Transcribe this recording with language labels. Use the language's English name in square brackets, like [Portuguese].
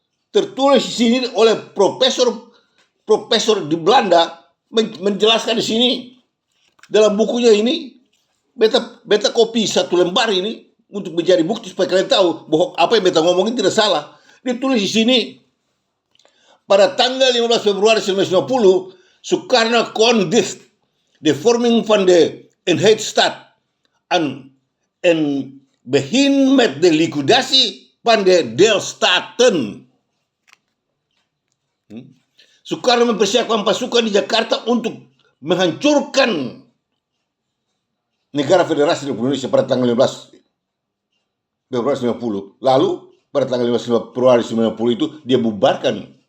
[Indonesian] Tertulis di sini oleh profesor di Belanda, menjelaskan di sini dalam bukunya ini. Beta copy satu lembar ini untuk menjadi bukti supaya kalian tahu bahwa apa yang beta ngomongin tidak salah. Ditulis di sini pada tanggal 15 Februari 1950, [Dutch] Soekarno kondigt de vorming van de eenheidsstaat en begin met de liquidatie van de deelstaten. [Indonesian] Soekarno mempersiapkan pasukan di Jakarta untuk menghancurkan negara Federasi Republik Indonesia pada tanggal 15 Februari 1990. Lalu pada tanggal 15 Februari 1990 itu dia bubarkan.